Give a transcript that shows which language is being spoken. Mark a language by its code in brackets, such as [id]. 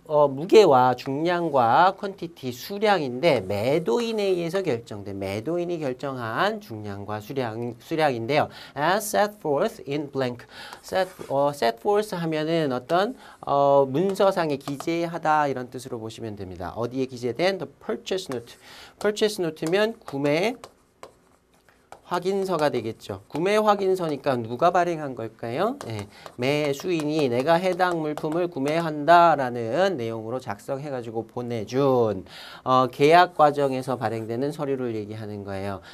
[ko] 무게와 중량과 퀀티티 수량인데 매도인에 의해서 결정된, 매도인이 결정한 중량과 수량인데요. [en] As set forth in blank. [ko] set forth 하면은 어떤 문서상에 기재하다 이런 뜻으로 보시면 됩니다. 어디에 기재된 [en] the purchase note. [ko] purchase note면 구매 확인서가 되겠죠. 구매 확인서니까 누가 발행한 걸까요? 네, 매수인이 내가 해당 물품을 구매한다라는 내용으로 작성해가지고 보내준 계약 과정에서 발행되는 서류를 얘기하는 거예요.